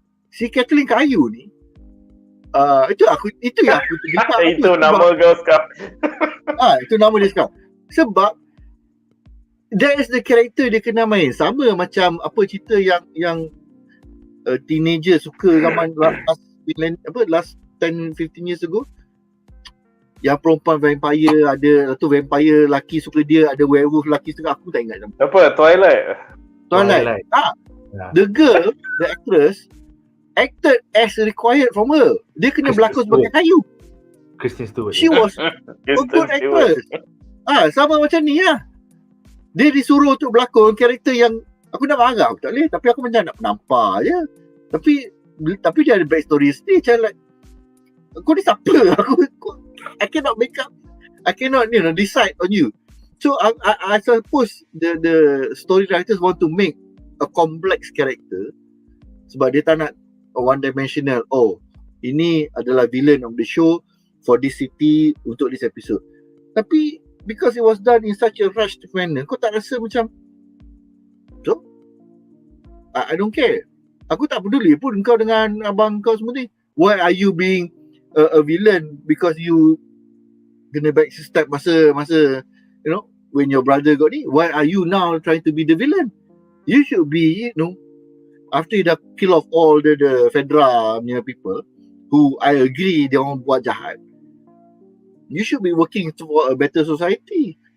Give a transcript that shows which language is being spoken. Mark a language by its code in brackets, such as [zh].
[ms] Si Kathleen Kayu ni, itu yang aku tergerak. Itu nama kau sekarang. Itu nama dia sekarang. Sebab [en] that is the character [ms] dia kena main. Sama macam apa cerita yang teenager suka zaman [en] last 10-15 years ago. [ms] Yang perempuan vampire ada, tu vampire lelaki suka dia, ada werewolf lelaki suka, aku tak ingat nama. Apa? Twilight. [en] The girl, the actress acted as required from her. [ms] Dia kena berlakon sebagai kayu. Kristen Stewart. [en] She was a good actress. [ms] Sama macam ni lah. Dia disuruh untuk berlakon karakter yang aku nak marah, aku tak boleh, tapi aku macam nak nampak je. Tapi dia ada backstory sendiri. Macam like, kau ni siapa? [en] I cannot make up, I cannot decide on you. So I suppose the story writers want to make a complex character [ms] sebab dia tak nak [en] one dimensional. [ms] Ini adalah [en] villain of the show for this city [ms] untuk [en] this episode. Tapi because it was done in such a rushed manner, [ms] kau tak rasa macam, [en] so I don't care. [ms] Aku tak peduli pun kau dengan abang kau semua ni. [en] Why are you being a villain because you [ms] kena [en] back step masa you know, when your brother got ni, why are you now trying to be the villain? You should be, after you [ms] dah [en] kill off all the Fedra punya people, who I agree [ms] dia orang buat jahat, [en] you should be working for a better society.